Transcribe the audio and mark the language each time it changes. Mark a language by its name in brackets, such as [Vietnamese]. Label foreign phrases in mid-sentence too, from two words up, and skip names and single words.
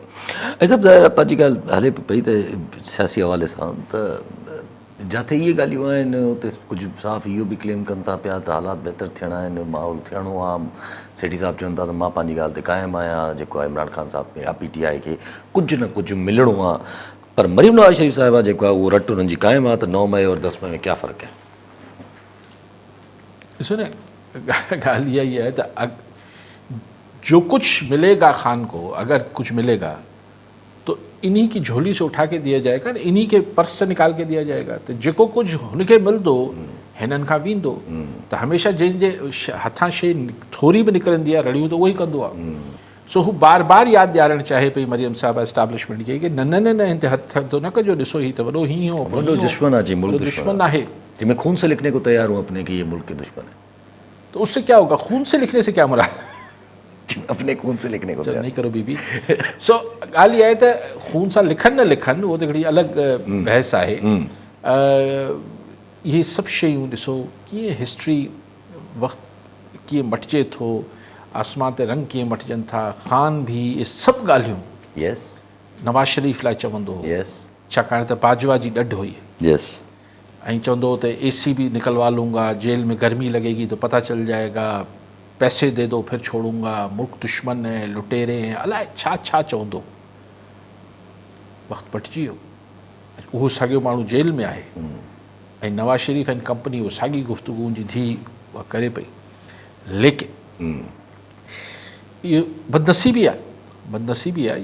[Sindhi] ऐं सभु ज़ाहिर पंहिंजी ॻाल्हि हले पई त सियासी हवाले सां त जिथे इहे ॻाल्हियूं आहिनि उते कुझु साफ़ इहो बि क्लेम कनि था पिया त हालात बहितर थियणा आहिनि, माहौल थियणो आहे। सेठी साहिबु चवनि था त मां पंहिंजी ॻाल्हि ते क़ाइमु आहियां, जेको आहे इमरान ख़ान साहिब या PTI खे कुझु न कुझु मिलणो आहे, पर मरीम नवाज़ शरीफ़ साहिबा जेको आहे उहो रट उन्हनि जी क़ाइमु आहे। [Urdu] ته 9 مئی اور 10 مئی میں کیا فرق ہے? [Sindhi] ॾिसो न, ॻाल्हि इहा ई आहे त [Urdu] جو کچھ ملے گا خان کو، اگر کچھ ملے گا تو انہی کی جھولی سے اٹھا کے دیا جائے گا، انہی کے پرس سے نکال کے دیا جائے گا. [Sindhi] तो जेको कुछ हुनखे मिलंदो हिननि खां वेंदो, त हमेशह जंहिंजे हथां शइ थोरी बि निकिरंदी आहे रड़ियूं त उहो ई कंदो आहे। सो हू बार बार यादि ॾियारणु चाहे पई मरियम साहिबा एस्टाब्लिशमेंट खे कि न न न न हिन ते हथु तो न कजो, ॾिसो ही त वॾो हीअं हो, वॾो दुश्मन आहे जी, मुल्क दुश्मन आहे, [Urdu] میں خون سے لکھنے کو تیار ہوں اپنے کہ یہ ملک کے دشمن ہے. تو اس سے کیا ہوگا? خون سے لکھنے سے کیا مراد? اپنے خون سے لکھنے کو نہیں کرو بی بی. [Sindhi] सो ॻाल्हि इहा आहे त खून सां लिखनि न लिखनि उहो त हिकिड़ी अलॻि बहस आहे। इहे सभु शयूं ॾिसो कीअं हिस्ट्री वक़्तु कीअं मटिजे थो, आसमान ते रंग कीअं मटिजनि था। ख़ान बि इहे सभु ॻाल्हियूं यस नवाज़ शरीफ़ लाइ चवंदो हो, यस, छाकाणि त बाजवा जी ॾढ हुई। यस, ऐं चवंदो त [Urdu] AC بھی نکلوا لوں گا، جیل میں گرمی لگے گی تو پتا چل جائے گا، پیسے دے دو پھر چھوڑوں گا، ملک دشمن ہے، لٹیرے ہیں, [Sindhi] अलाए छा छा चवंदो। वक़्तु पटिजी वियो, उहो साॻियो माण्हू जेल में आहे ऐं नवाज़ शरीफ़ [English] and company [Sindhi] उहो साॻी गुफ़्तगू जी धीउ उहा करे पई। लेकिन इहो बदनसीबी आहे, बदनसीबी आहे।